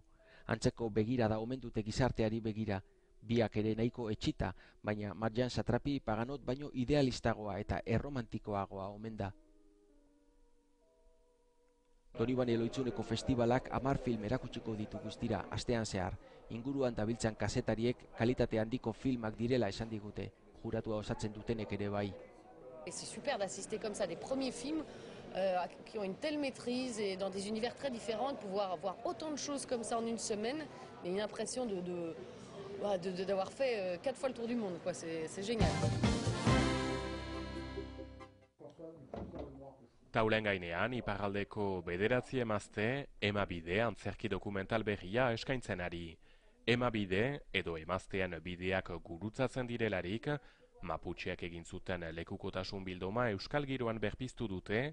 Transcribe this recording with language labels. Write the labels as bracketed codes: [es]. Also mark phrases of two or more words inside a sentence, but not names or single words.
[eu] Antzeko begirada omen dute gizarteari begira, biak ere nahiko etxita, baina Marjan Satrapi Paganot baino idealistagoa eta erromantikoagoa omen da. Donibane Loitzuneko festivalak 10 film erakutsiko ditu guztira astean zehar. Inguruan dabiltzan kazetariek kalitate handiko filmak direla esan digute, juratua osatzen dutenek ere bai. [fr] C'est super d'assister comme ça des premiers films qui ont une telle maîtrise et dans des univers très différents, de pouvoir voir autant de choses comme ça en une semaine, et une impression d'avoir fait 4 fois le tour du monde, quoi. C'est génial. [eu] Taulen gainean, iparraldeko 9 emazte, Emabide antzerki dokumental berria eskaintzen ari. Emabide edo emaztean bideak gurutzatzen direlarik, Maputxeak egin zuten lekukotasun bilduma euskal giroan berpiztu dute.